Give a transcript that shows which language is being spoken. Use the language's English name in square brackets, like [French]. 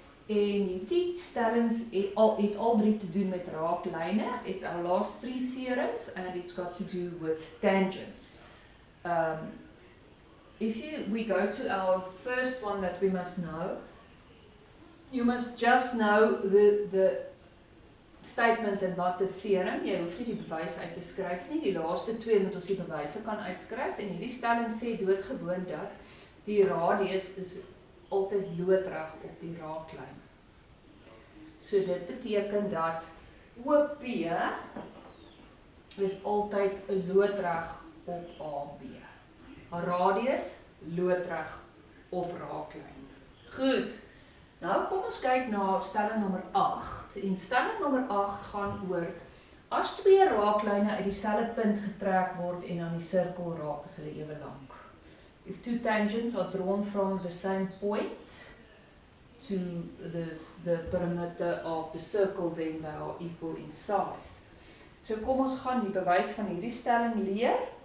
[Afrikaans] En hierdie stellings het al 3 te doen met raaklyne. [English] It's our last 3 theorems and it's got to do with tangents. If we go to our first one that we must know, you must just know the statement and not the theorem. [Afrikaans] Jy hoef nie die bewys uit te skryf nie. Die laaste 2 moet ons die bewyse kan uitskryf. En hierdie stelling sê doodgewoon dat die radius is altyd loodreg op die raaklyn. So dit beteken dat OP is altyd 'n loodreg op AB. 'n Radius loodreg op raaklyn. Goed. Nou kom ons kyk na stelling nommer 8. En stelling nommer 8 gaan oor as 2 raaklyne uit dieselfde punt getrek word en aan die sirkel raak, is hulle ewe lank. [English] If 2 tangents are drawn from the same point to the perimeter of the circle, then they are equal in size. [Afrikaans] So kom ons gaan die bewys van hierdie stelling leer.